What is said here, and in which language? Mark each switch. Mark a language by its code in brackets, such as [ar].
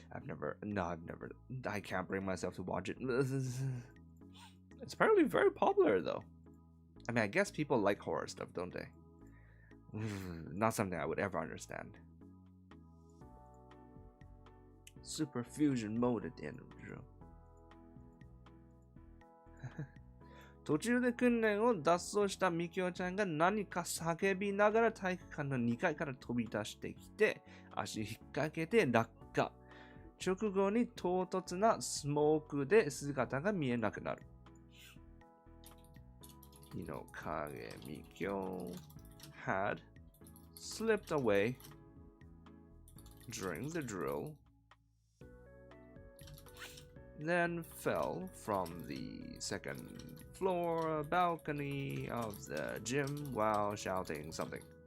[en] I can't bring myself to watch it. It's apparently very popular though. I mean, I guess people like horror stuff, don't they? Not something I would ever understand. Super fusion mode at the end of the drill. [ja] 途中で訓練を脱走したみきおちゃんが何か叫びながら体育館の2階から飛び出してきて足引っ掛けて落下。直後に唐突なスモークで姿が見えなくなる。 [en] 井の影みきお had slipped away during the drill, then fell from the second floor balcony of the gym while shouting something.